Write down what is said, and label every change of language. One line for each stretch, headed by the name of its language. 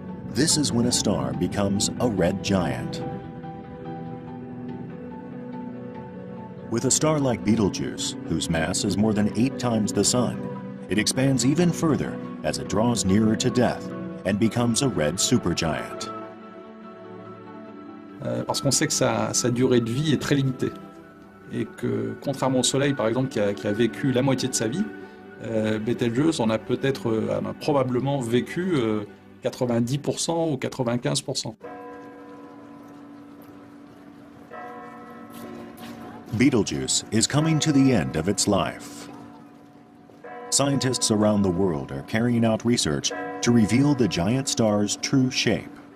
English: This is when a star becomes a red giant. With a star like Betelgeuse, whose mass is more than 8 times the Sun, it expands even further as it draws nearer to death and becomes a red supergiant.
French: Parce qu'on sait que sa durée de vie est très limitée. Et que, contrairement au Soleil, par exemple, qui a vécu la moitié de sa vie, Betelgeuse a probablement vécu 90% ou 95%.
English: Betelgeuse is coming to the end of its life. Scientists around the world are carrying out research to reveal the giant star's true shape.